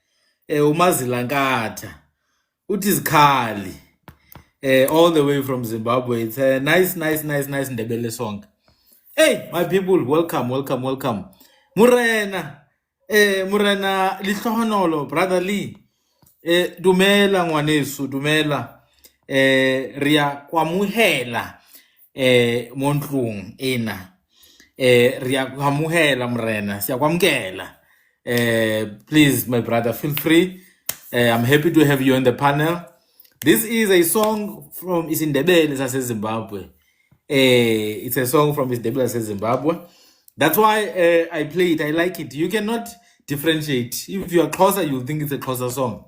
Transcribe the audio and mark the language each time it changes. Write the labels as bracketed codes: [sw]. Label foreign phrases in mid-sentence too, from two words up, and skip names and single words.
[nd] waMadzikane. Utizikali. [en] All the way from Zimbabwe. It's a nice Ndebele song. Hey, my people, welcome. [st] Murena Lihlohonolo, Brother Lee. Dumela ngwanesu, dumela. Ria kwamuhela montlung ena. Ria kwamuhela mrena, siyakwamkela. [en] Please, my brother, feel free. I'm happy to have you on the panel. This is a song from Isindebele Zimbabwe. It's a song from Isindebele Zimbabwe. That's why I play it. I like it. You cannot differentiate. If you are closer, you'll think it's a closer song.